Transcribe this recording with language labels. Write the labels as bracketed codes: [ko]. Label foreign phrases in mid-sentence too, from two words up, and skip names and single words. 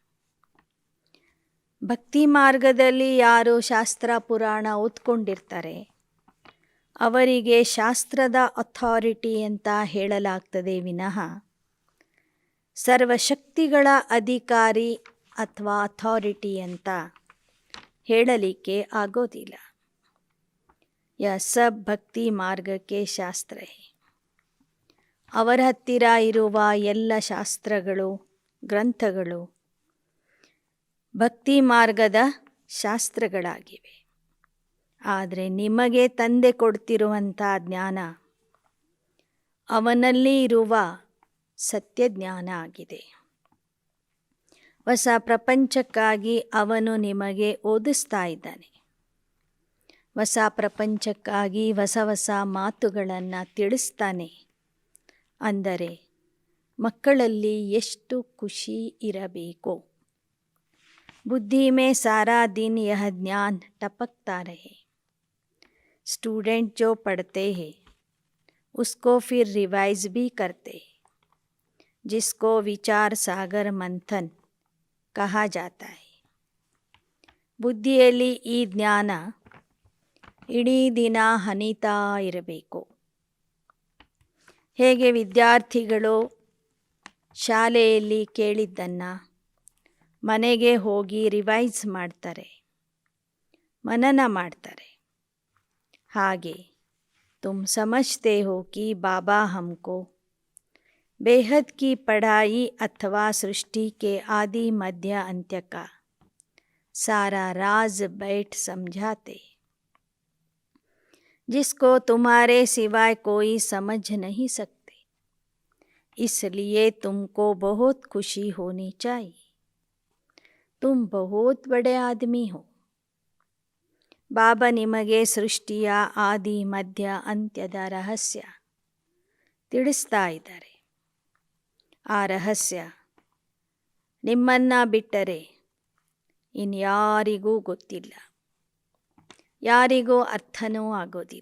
[kn] ಭಕ್ತಿ ಮಾರ್ಗದಲ್ಲಿ ಯಾರು ಶಾಸ್ತ್ರ ಪುರಾಣ ಓದ್ಕೊಂಡಿರ್ತಾರೆ ಅವರಿಗೆ ಶಾಸ್ತ್ರದ ಅಥಾರಿಟಿ ಅಂತ ಹೇಳಲಾಗ್ತದೆ ವಿನಃ ಸರ್ವಶಕ್ತಿಗಳ ಅಧಿಕಾರಿ ಅಥವಾ ಅಥಾರಿಟಿ ಅಂತ ಹೇಳಲಿಕ್ಕೆ ಆಗೋದಿಲ್ಲ. [hi] यह सब भक्ति मार्ग के शास्त्र है. [kn] ಅವರ ಹತ್ತಿರ ಇರುವ ಎಲ್ಲ ಶಾಸ್ತ್ರಗಳು, ಗ್ರಂಥಗಳು ಭಕ್ತಿ ಮಾರ್ಗದ ಶಾಸ್ತ್ರಗಳಾಗಿವೆ. ಆದರೆ ನಿಮಗೆ ತಂದೆ ಕೊಡ್ತಿರುವಂಥ ಜ್ಞಾನ ಅವನಲ್ಲಿ ಇರುವ ಸತ್ಯ ಜ್ಞಾನ ಆಗಿದೆ. ಹೊಸ ಪ್ರಪಂಚಕ್ಕಾಗಿ ಅವನು ನಿಮಗೆ ಓದಿಸ್ತಾ ಇದ್ದಾನೆ. ಹೊಸ ಪ್ರಪಂಚಕ್ಕಾಗಿ ಹೊಸ ಹೊಸ ಮಾತುಗಳನ್ನು ತಿಳಿಸ್ತಾನೆ. ಅಂದರೆ ಮಕ್ಕಳಲ್ಲಿ ಎಷ್ಟು ಖುಷಿ ಇರಬೇಕು. [hi] बुद्धि में सारा दिन यह ज्ञान टपकता रहे. स्टूडेंट जो पढ़ते हैं उसको फिर रिवाइज भी करते हैं, जिसको विचार सागर मंथन कहा जाता है. [kn] ಬುದ್ಧಿಯಲ್ಲಿ ಈ ಜ್ಞಾನ ಇಡೀ ದಿನ ಹನಿತಾ ಇರಬೇಕು. ಹೇಗೆ ವಿದ್ಯಾರ್ಥಿಗಳು ಶಾಲೆಯಲ್ಲಿ ಕೇಳಿದ್ದನ್ನು ಮನೆಗೆ ಹೋಗಿ ರಿವೈಸ್ ಮಾಡ್ತಾರೆ, ಮನನ ಮಾಡ್ತಾರೆ. [hi] ಹಾಗೆ तुम समझते हो कि बाबा हमको बेहद की पढ़ाई ಅಥವಾ सृष्टि के आदि मध्य अंत्य का सारा राज बैठ समझाते, जिसको तुम्हारे सिवाय कोई समझ नहीं सकते. इसलिए तुमको बहुत खुशी होनी चाहिए. तुम बहुत बड़े आदमी हो. [kn] ಬಾಬಾ ನಿಮಗೆ ಸೃಷ್ಟಿಯ ಆದಿ ಮಧ್ಯ ಅಂತ್ಯದ ರಹಸ್ಯ ತಿಳಿಸ್ತಾ ಇದ್ದಾರೆ. ಆ ರಹಸ್ಯ ನಿಮ್ಮನ್ನು ಬಿಟ್ಟರೆ ಇನ್ಯಾರಿಗೂ ಗೊತ್ತಿಲ್ಲ, ಯಾರಿಗೂ ಅರ್ಥನೂ ಆಗೋದಿಲ್ಲ.